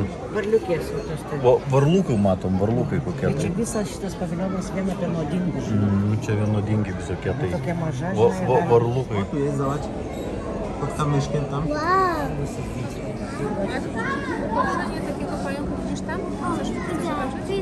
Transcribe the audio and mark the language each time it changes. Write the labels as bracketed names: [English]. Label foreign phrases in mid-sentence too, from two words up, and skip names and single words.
[Lithuanian] Varliukės. Tai. Varlūkų matom, varlūkai kokie. Čia visas šitas paviljonas vien apie nuodingus. Čia vienodingi visokie tai. Tokia maža, Varlūkai. [Russian] Как там мешки там? [Polish] Położenie takiego pająku gdzieś tam? Chcesz zobaczyć?